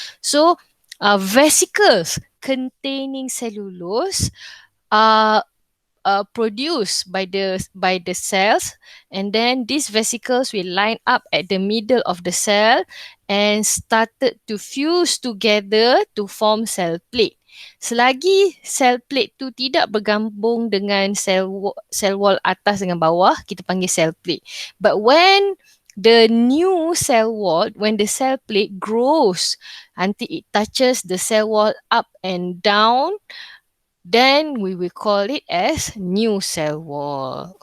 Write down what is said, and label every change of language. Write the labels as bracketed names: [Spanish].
[English] So vesicles containing cellulose are produced by the cells, and then these vesicles will line up at the middle of the cell and started to fuse together to form cell plate. [Malay] Selagi cell plate tu tidak bergabung dengan cell wall atas dengan bawah, kita panggil cell plate. [English] But when the new cell wall, when the cell plate grows until it touches the cell wall up and down, then we will call it as new cell wall.